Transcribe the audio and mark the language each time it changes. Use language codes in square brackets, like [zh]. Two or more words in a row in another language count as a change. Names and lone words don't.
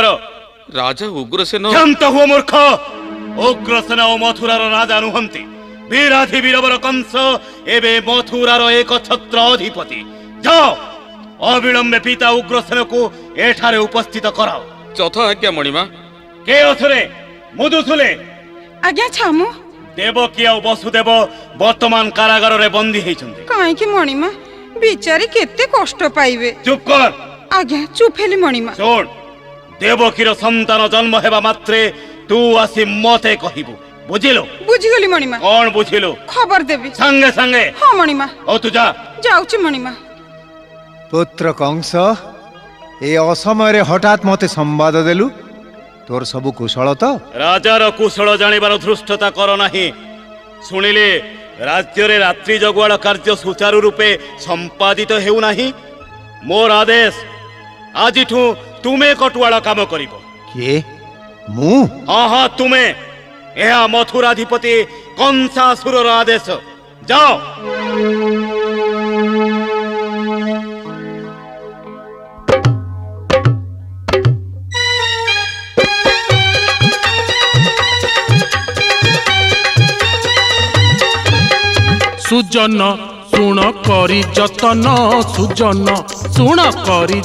[or] राजा उग्रसेन ଶାନ୍ତ ହୁଅ ମୂର୍ଖ। ଉଗ୍ରସେନ ଓ ମଥୁରାର ରାଜା ନୁହନ୍ତି। ବୀରାଧି ବୀରବର କଂସ ଏବେ ମଥୁରାର ଏକ ଛତ୍ର ଅଧିପତି। ଯାଅ ଅବିଳମ୍ବେ ପିତା ଉଗ୍ରସେନ କୋ ଏଠାରେ ଉପସ୍ଥିତ କରାଅ। ଚୌଥା ଆଜ୍ଞା ମଣିମା। କେ ଅଥରେ ମୁଦୁଥୁଲେ ଆଜ୍ଞା ଛାମୁ। ଦେବକୀ ଆ ବସୁଦେବ ବର୍ତ୍ତମାନ କାରାଗାର ରେ ବନ୍ଦୀ ହେଛନ୍ତି। କାହେ କି ମଣିମା ବିଚାରୀ କେତେ କଷ୍ଟ ପାଇବେ। ଚୁପ କର। ଆଜ୍ଞା ଚୁପ ହେଲି ମଣିମା। ସୁନ ଦେବକୀର ସନ୍ତାନ ଜନ୍ମ ହେବା ମାତ୍ରେ ତୁ ଆସି ମତେ କହିବୁ। बुझिलो? ବୁଝିଗଲି ମଣିମା। କୌନ ବୁଝିଲୋ? ଖବର ଦେବି ସଙ୍ଗେ ସଙ୍ଗେ। ହଁ ମଣିମା। ଓ ତୁ ଯା। ଯାଉଛି ମଣିମା। ପୁତ୍ର କଂସ ଏ ଅସମୟ ହଠାତ ମତେ ସମ୍ବାଦ ଦେଲୁ ତୋର ସବୁ କୁଶଳ ତ? ରାଜାର କୁଶଳ ଜାଣିବାର ଧୃଷ୍ଟତା କର ନାହିଁ। ସୁଣିଲେ ରାଜ୍ୟ ରେ ରାତ୍ରି ଜଗୁଆଳ କାର୍ଯ୍ୟ ସୁଚାରୁ ରୂପେ ସମ୍ପାଦିତ ହେଉ ନାହିଁ। ମୋର ଆଦେଶ ଆଜିଠୁ ତୁମେ କଟୁଆଳ କାମ କରିବ। କେ ମୁଁ? ହଁ ହଁ ତୁମେ। ଯହ ମଥୁରାଧିପତି କଂସାସୁରର ଆଦେଶ। जाओ। ସୁଜନ ସୁଣ କରି ଯତନ ସୁଜନ ସୁଣ କରି